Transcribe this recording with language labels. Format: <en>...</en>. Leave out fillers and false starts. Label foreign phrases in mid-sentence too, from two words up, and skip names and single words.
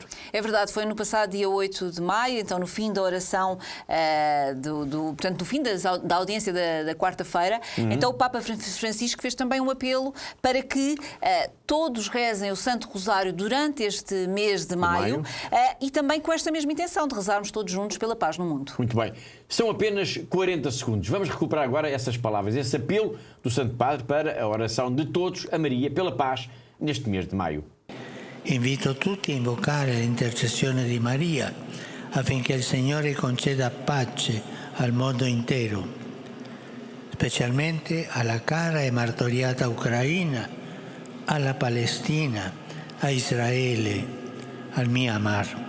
<pt>É verdade, foi no passado dia 8 de maio, então no fim da oração, portanto, no fim da audiência da quarta-feira, então o Papa Francisco fez também um apelo para que todos rezem o Santo Rosário durante este mês de maio. E também com esta mesma intenção de rezarmos todos juntos pela paz no mundo. Muito bem. São apenas 40 segundos. Vamos recuperar agora essas palavras, esse apelo do Santo Padre para a oração de todos a Maria pela paz neste mês de maio.</pt> <it>Invito tutti a invocare l'intercessione di Maria affinché il Signore conceda pace al mondo intero, specialmente alla cara e martoriata Ucraina, alla Palestina, a Israele, al Myanmar.</it>